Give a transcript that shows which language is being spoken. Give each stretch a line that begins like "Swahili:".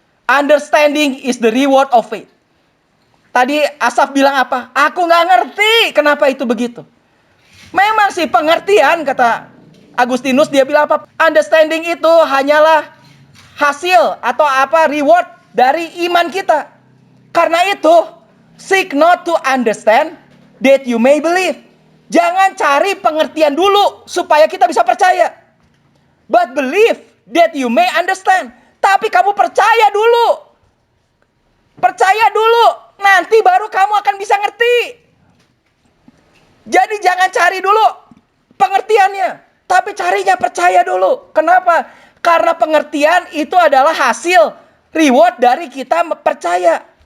English: Understanding is the reward of faith.
Indonesian: Tadi Asaf bilang apa? Aku gak ngerti kenapa itu begitu. Memang sih pengertian, kata Agustinus, dia bilang apa? Understanding itu hanyalah hasil atau apa reward dari iman kita. Karena itu,
English: seek not to understand that you may believe.
Indonesian: Jangan cari pengertian dulu supaya kita bisa percaya.
English: But believe that you may understand.
Indonesian: Tapi kamu percaya dulu. Percaya dulu. Nanti baru kamu akan bisa ngerti. Jadi jangan cari dulu pengertiannya. Tapi carinya percaya dulu. Kenapa? Karena pengertian itu adalah hasil reward dari kita percaya.